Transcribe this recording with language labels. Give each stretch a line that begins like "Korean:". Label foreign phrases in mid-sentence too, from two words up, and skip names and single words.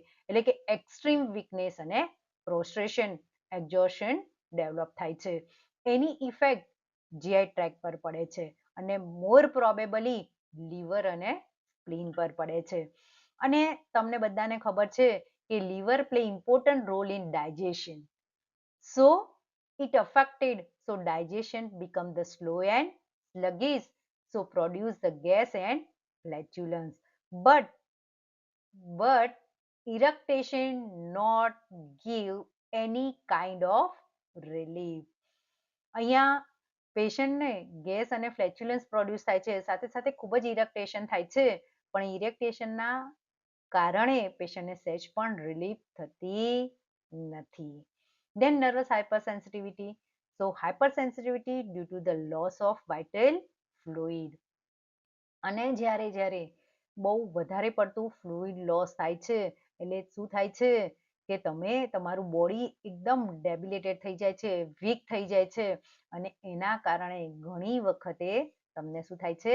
Gujarati: એટલે કે
English: extreme weakness
Gujarati: અને પ્રોસ્ટ્રેશન, એક્ઝોશન ડેવલપ થાય છે. એની ઇફેક્ટ
English: GI tract
Gujarati: પર પડે છે અને
English: more probably
Gujarati: લીવર અને સ્પ્લીન પર પડે છે. અને તમને બધાને ખબર છે કે
English: liver play important role in digestion. So it affected, so digestion become the slow and sluggish, so produce the gas and flatulence. But eructation not give any kind of relief.
Gujarati: અહીંયા પેશન્ટને ગેસ અને ફ્લેચ્યુલન્સ પ્રોડ્યુસ થાય છે, સાથે સાથે ખૂબ જ ઇરેક્ટેશન થાય છે, પણ ઇરેક્ટેશનના કારણે પેશન્ટને સહેજ પણ રિલીફ થતી નથી.
English: Then nervous hypersensitivity. So hypersensitivity due to the loss of vital fluid.
Gujarati: અને જ્યારે બહુ વધારે પડતું
English: fluid loss
Gujarati: થાય છે એટલે શું થાય છે કે તમે તમારું બોડી એકદમ ડેબિલેટેડ થઈ જાય છે, વીક થઈ જાય છે, અને એના કારણે ઘણી વખતે તમને શું થાય છે?